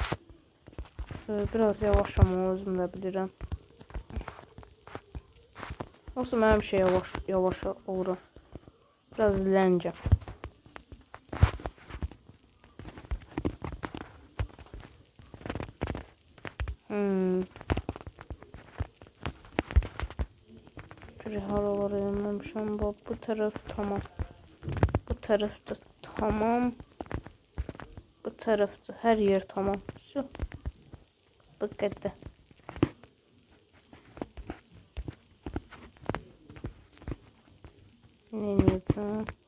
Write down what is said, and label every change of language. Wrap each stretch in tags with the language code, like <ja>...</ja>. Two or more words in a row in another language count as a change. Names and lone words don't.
<az>Biraz yavaş ama özüm də bilirəm. Olsa mən bir şey yavaş oluram. Biraz izləncəm. Bir haralara yönləmişəm.</az> <tr>Bu taraf tamam. Bu tarafta tamam. Bu tarafta her yer tamam. Şu. Bu kadar. Ne diyeceğim?</tr>